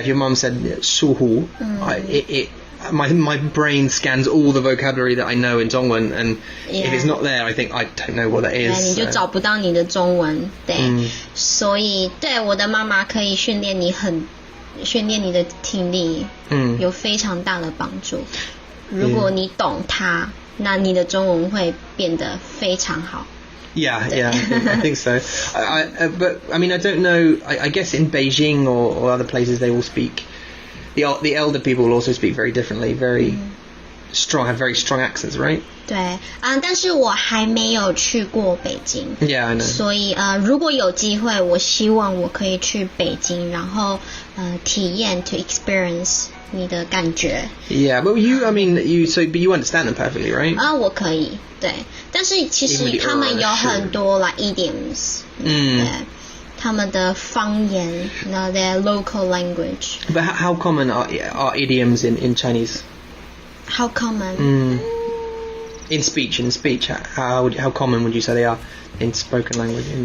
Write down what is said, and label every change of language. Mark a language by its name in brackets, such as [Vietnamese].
[English] If your mum said 舒服, my brain scans all the vocabulary that I know in Zhongwen, and if it's not there, I think I don't know what that is. [Chinese] 你就找不到你的中文，对，所以对我的妈妈可以训练你的听力，有非常大的帮助。如果你懂它，那你的中文会变得非常好。 [English] Yeah, I think so. But I mean, I don't know. I guess in Beijing or other places they will speak. The elder people will also speak very differently, very strong, have very strong accents, right? [Chinese] 对，但是我还没有去过北京。 [English] Yeah, I know. [Chinese] 所以如果有机会，我希望我可以去北京，然后体验 [English] to experience [Chinese] 你的感觉。 [English] Yeah, but but you understand them perfectly, right? [Chinese] 我可以，对，但是其实他们有很多 [English] like idioms， [Chinese] 对。他们的方言 [English] their local language. But how common are idioms in Chinese? How common? In speech, how common would you say they are in spoken language?